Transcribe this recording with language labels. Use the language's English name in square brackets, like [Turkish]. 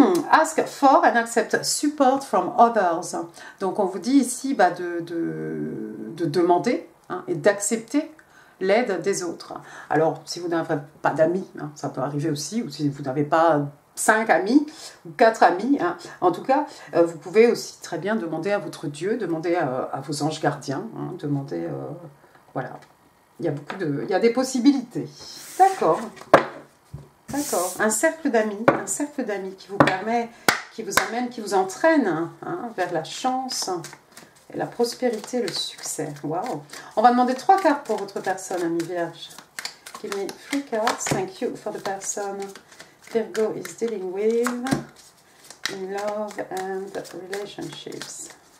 [English] Ask for and accept support from others. [French] Donc on vous dit ici de demander et d'accepter l'aide des autres. Alors si vous n'avez pas d'amis, ça peut arriver aussi, ou si vous n'avez pas 5 amis ou 4 amis, en tout cas, vous pouvez aussi très bien demander à votre Dieu, demander à vos anges gardiens, demander, voilà, il y a des possibilités. D'accord, d'accord, un cercle d'amis qui vous permet, qui vous amène, qui vous entraîne vers la chance et la prospérité, le succès. Waouh. On va demander 3 cartes pour votre personne, ami vierge. [English] Give me 3 cards, thank you for the person Virgo is dealing with in love and relationships.